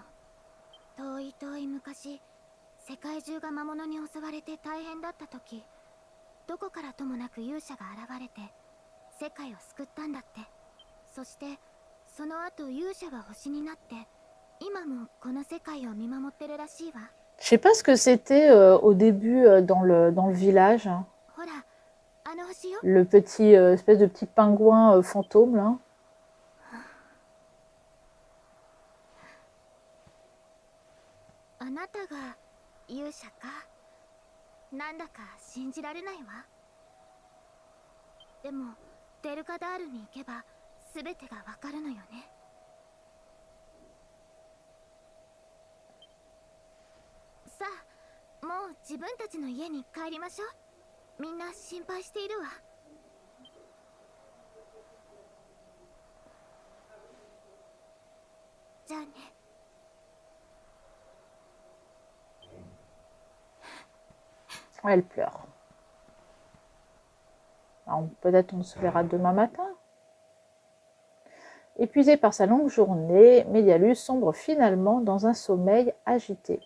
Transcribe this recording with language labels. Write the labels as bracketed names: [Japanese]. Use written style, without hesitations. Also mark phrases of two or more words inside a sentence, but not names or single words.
[Japanese] 遠い遠い昔、世界中が魔物に襲われて大変だった時、どこからともなく勇者が現れて世界を救ったんだって。そしてその後勇者は星になって今もこの世界を見守ってるらしいわ。 [French] Je sais pas ce que c'était au début dans le village. Hein. [Japanese] ほら、あの星よ。 [French] Le petit espèce de petit pingouin fantôme là. [Japanese] あなたが勇者か。なんだか信じられないわ。でもデルカダールに行けば全てがわかるのよね。さあ、もう自分たちの家に帰りましょう。みんな心配しているわ。じゃあね。 [French] Elle pleure. Peut-être on se verra demain matin. Épuisé par sa longue journée, Médialus sombre finalement dans un sommeil agité.